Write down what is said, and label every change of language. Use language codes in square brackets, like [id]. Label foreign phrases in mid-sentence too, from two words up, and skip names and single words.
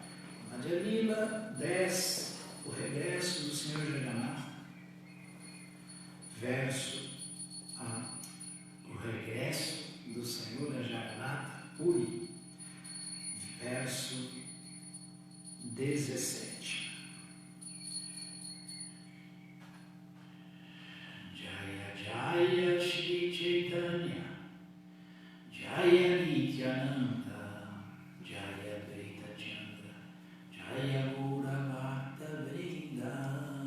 [pt] Madhya Lila 10, o regresso do Senhor Jagannatha, verso o regresso do Senhor Jagannatha Puri, verso 17. [sa] जय जय श्री चैतन्य, जय नित्यानन्द, जय अद्वैत चन्द्र, जय गौर भक्त वृन्द,